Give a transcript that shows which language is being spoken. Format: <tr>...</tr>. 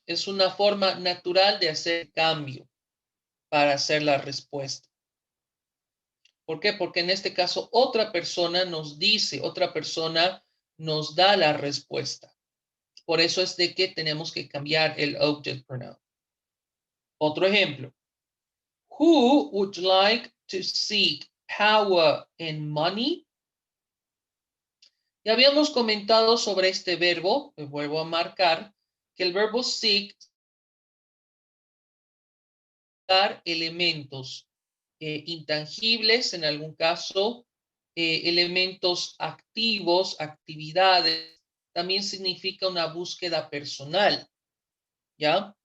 <es>Es una forma natural de hacer cambio para hacer la respuesta. ¿Por qué? Porque en este caso otra persona nos dice, otra persona nos da la respuesta. Por eso es de que tenemos que cambiar el object pronoun. Otro ejemplo.</es> <en>Who would like to seek power and money?</en> <es>Ya habíamos comentado sobre este verbo, me vuelvo a marcar, que el verbo seek dar elementos intangibles, en algún caso, elementos activos, actividades, también significa una búsqueda personal, ¿ya?</es>